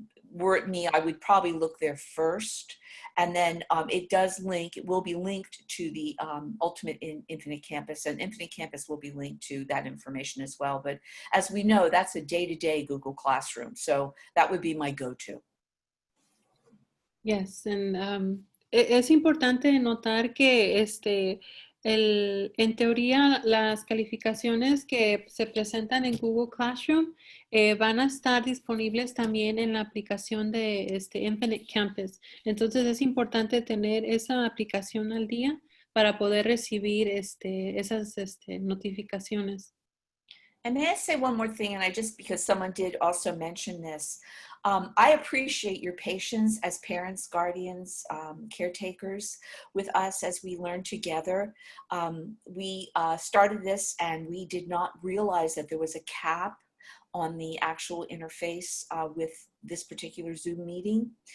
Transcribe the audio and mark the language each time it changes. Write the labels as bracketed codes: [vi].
[en] Were it me, I would probably look there first. And then it will be linked to the Ultimate Infinite Campus, and Infinite Campus will be linked to that information as well. But as we know, that's a day-to-day Google Classroom. So that would be my go-to. Yes, and [es] es importante notar que en teoría las calificaciones que se presentan en Google Classroom van a estar disponibles también en la aplicación de Infinite Campus. Entonces es importante tener esa aplicación al día para poder recibir esas notificaciones. [en] And may I say one more thing, and because someone did also mention this, I appreciate your patience as parents, guardians, caretakers with us as we learn together. We started this and we did not realize that there was a cap on the actual interface with this particular Zoom meeting.